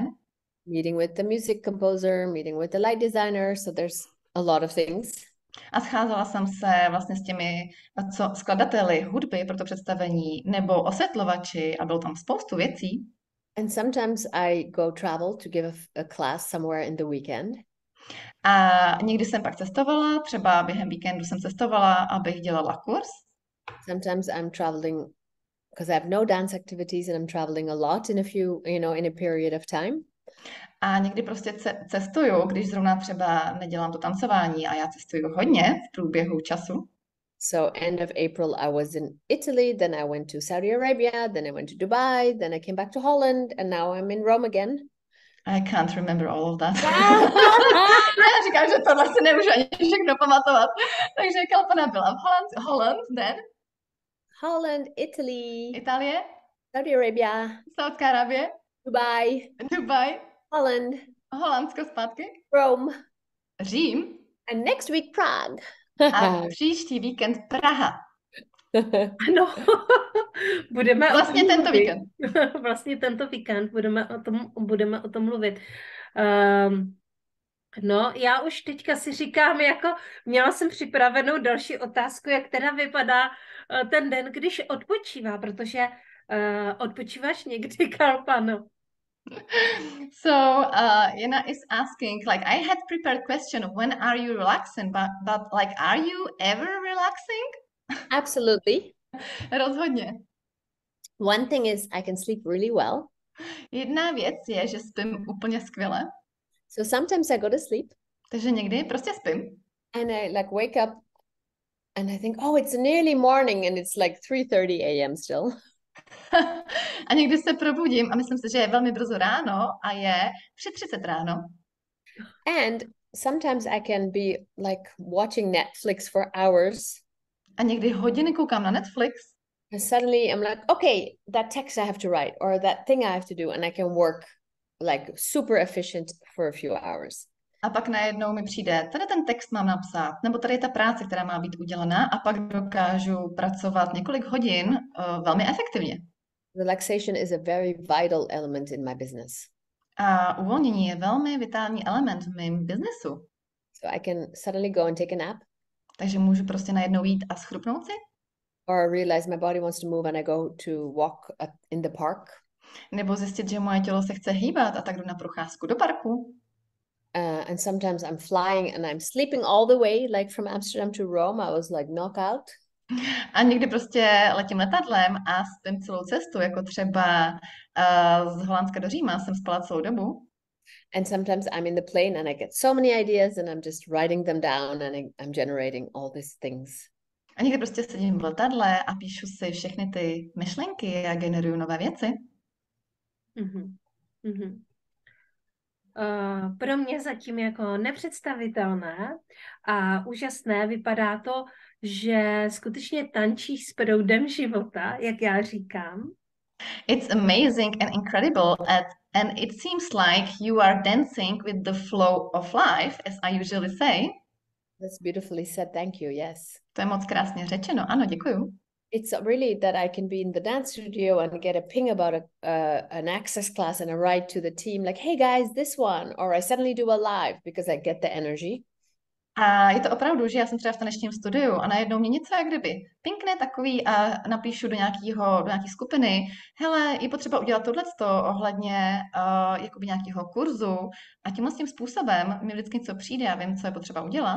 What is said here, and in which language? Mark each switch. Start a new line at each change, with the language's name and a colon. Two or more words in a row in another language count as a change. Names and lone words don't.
English: Meeting with the music composer, meeting with the light designer. So there's a lot of things.
Czech: A scházela jsem se vlastně s těmi skladateli hudby pro to představení nebo osvětlovači a bylo tam spoustu věcí.
English: And sometimes I go travel to give a class somewhere in the weekend.
Czech: A někdy jsem pak cestovala, třeba během víkendu jsem cestovala, abych dělala kurz.
English: Sometimes I'm traveling because I have no dance activities and I'm traveling a lot in a period of time.
Czech: A někdy prostě cestuju, když zrovna třeba nedělám to tancování a já cestuju hodně v průběhu času.
English: So end of April, I was in Italy, then I went to Saudi Arabia, then I went to Dubai, then I came back to Holland, and now I'm in Rome again. I can't remember all of that.
Czech: Já říkám, že tohle si nemůžu ani všechno pamatovat. Takže Kalpana byla v Holland, then?
English: Holland, Italy,
Czech: Itálie,
English: Saudi Arabia,
Czech: Saudská Arábie,
English: Dubai, Holland,
Czech: Holandsko zpátky,
English: Rome,
Czech: Řím
English: and next week Prague.
Czech: a příští víkend Praha. Ano, budeme Vlastně tento víkend. Vlastně tento víkend budeme o tom mluvit. No, já už teďka si říkám, jako měla jsem připravenou další otázku, jak teda vypadá ten den, když odpočívá, protože odpočíváš někdy, Kalpano?
English: So, Jana is asking, like, I had prepared question, when are you relaxing? But like, are you ever relaxing? Absolutely.
Czech: Rozhodně.
English: One thing is I can sleep really well.
Czech: Jedna věc je, že spím úplně skvěle.
English: So sometimes I go to sleep.
Czech: Takže někdy prostě spím.
English: And I like wake up and I think, oh, it's nearly morning and it's like 3:30 a.m. still.
Czech: A někdy se probudím a myslím si, že je velmi brzo ráno a je 3:30 ráno.
English: And sometimes I can be like watching Netflix for hours.
Czech: A někdy hodiny koukám na Netflix.
English: And suddenly I'm like, okay, that text I have to write or that thing I have to do. And I can work like super efficient for a few hours.
Czech: A pak najednou mi přijde, tady ten text mám napsat, nebo tady je ta práce, která má být udělaná a pak dokážu pracovat několik hodin velmi efektivně.
English: Relaxation is a very vital element in my business.
Czech: A uvolnění je velmi vitální element v mém biznesu.
English: So I can suddenly go and take a nap.
Czech: Takže můžu prostě najednou jít a schrupnout si.
English: Or realize my body wants to move and I go to walk in the park.
Czech: Nebo zjistit, že moje tělo se chce hýbat a tak jdu na procházku do parku.
English: And sometimes I'm flying and I'm sleeping all the way, like from Amsterdam to Rome. I was like knockout.
Czech: A někdy prostě letím letadlem a spím celou cestu, jako třeba z Holandska do Říma jsem spala celou dobu.
English: And sometimes I'm in the plane and I get so many ideas and I'm just writing them down and I'm generating all these things.
Czech: A někdy prostě sedím v letadle a píšu si všechny ty myšlenky a generuju nové věci. Mm-hmm. Mm-hmm. Pro mě zatím jako nepředstavitelné a úžasné vypadá to, že skutečně tančíš s proudem života, jak já říkám.
English: It's amazing and incredible and it seems like you are dancing with the flow of life, as I usually say. That's beautifully said, thank you, yes.
Czech: To je moc krásně řečeno, ano, děkuju.
English: It's really that I can be in the dance studio and get a ping about an access class and I write to the team like, hey guys, this one, or I suddenly do a live because I get the energy.
Czech: A je to opravdu, že já jsem třeba v tanečním studiu a najednou mě něco jak kdyby pinkne takový a napíšu do nějaký skupiny, hele, je potřeba udělat tohleto ohledně jakoby nějakého kurzu a tímhle tím způsobem mi vždycky něco přijde a vím, co je potřeba udělat.